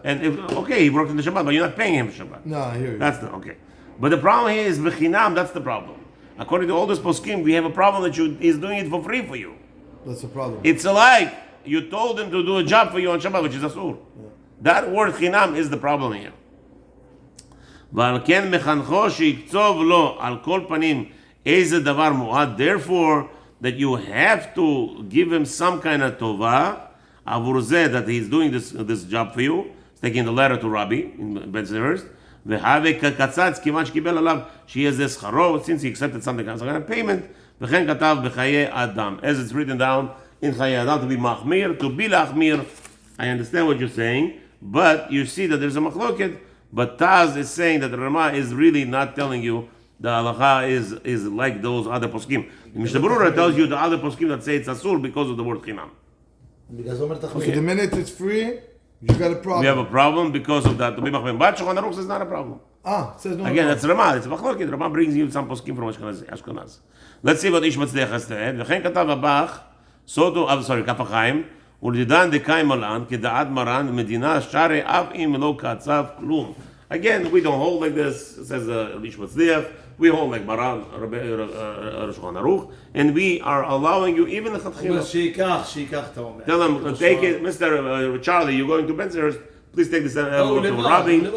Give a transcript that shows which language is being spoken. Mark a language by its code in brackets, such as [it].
[en] And he worked in the Shabbat, but you're not paying him for Shabbat. No, I hear you. That's okay. But the problem here is b'chinam. That's the problem. According to all this poskim, we have a problem that he's doing it for free for you. That's the problem. It's like you told him to do a job for you on Shabbat, which is asur. Yeah. That word chinam is the problem here. [he] ועל כן מחנכו שיקצוב לו על כל פנים איזה דבר מועד. [en] Therefore, that you have to give him some kind of טובה, [he] עבור זה, [en] that he's doing this job for you, he's taking the letter to Rabbi in Benzerist, [he] והווה כקצץ כיוון שקיבל עליו שיהיה זה שכרו, [en] since he accepted something as a kind of payment, [he] וכן כתב בחיי אדם, [en] as it's written down in חיי אדם, to be מחמיר, to be להחמיר. I understand what you're saying, but you see that there's a machloket, but Taz is saying that the Rama is really not telling you the halacha is like those other poskim. The Mishnah Berurah tells you the other poskim that say it's asur because of the word chinam. Okay, the minute it's free, you got a problem. We have a problem because of that. But Shulchan Aruch says not a problem. Says no. Again, that's Rama. It's a machloket. Rama brings you some poskim from Ashkenaz. Let's see what Ish Mazliach has to add. [he] וכן כתב הבח, כף החיים, ולדידן דקאי מלן, כדעת מרן, מדינה שרי אף אם לא קצב כלום. [en] Again, we don't hold like this, says Ish Mazliach. We hold like Maran, Shulchan Aruch, and we are allowing you even the Chatchila. Tell him, take it, Mr. Charlie, you're going to Benzerist, please take this envelope to Rabbi.